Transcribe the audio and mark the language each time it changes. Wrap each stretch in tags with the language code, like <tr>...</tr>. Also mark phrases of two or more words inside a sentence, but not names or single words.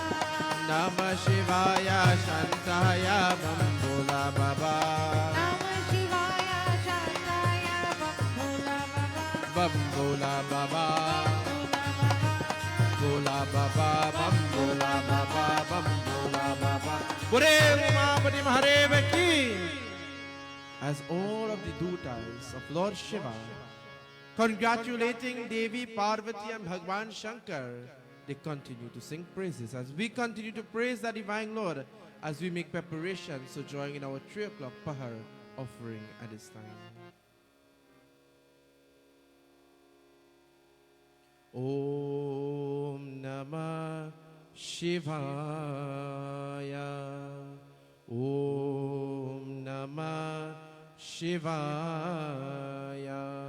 <sa>नमः शिवाय, शान्ताय,</sa> <hi>बम भोला बाबा.</hi> <sa>नमः शिवाय, शान्ताय,</sa> <hi>बम भोला बाबा. बम भोला बाबा. भोला बाबा. भोला बाबा, बम भोला बाबा, बम भोला बाबा. बुरे उमापति महादेव की.</hi> <en>As all of the dutas of Lord Shiva congratulating Devi Parvati and Bhagwan Shankar, they continue to sing praises as we continue to praise the Divine Lord as we make preparations to join in our 3 o'clock Pahar offering at this time.</en> <sa>ॐ नमः शिवाय. ॐ नमः शिवाय.</sa>